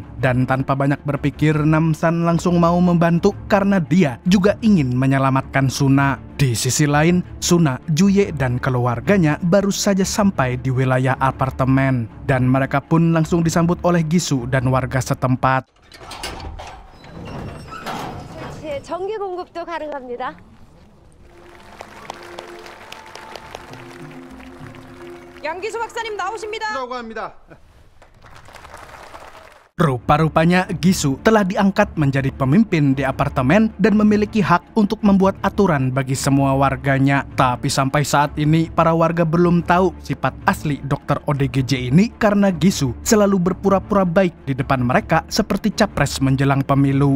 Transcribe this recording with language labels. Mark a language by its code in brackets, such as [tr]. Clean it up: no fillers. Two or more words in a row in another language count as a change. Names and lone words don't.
[id] Dan tanpa banyak berpikir, Namsan langsung mau membantu karena dia juga ingin menyelamatkan Suna. Di sisi lain, Suna, Juye, dan keluarganya baru saja sampai di wilayah apartemen. Dan mereka pun langsung disambut oleh Gisu dan warga setempat. [ko] 전기 공급도 가능합니다. 양기수 박사님 나오십니다. 라고 합니다. [id] Rupa-rupanya Gisu telah diangkat menjadi pemimpin di apartemen dan memiliki hak untuk membuat aturan bagi semua warganya. Tapi sampai saat ini para warga belum tahu sifat asli Dr. ODGJ ini karena Gisu selalu berpura-pura baik di depan mereka seperti capres menjelang pemilu.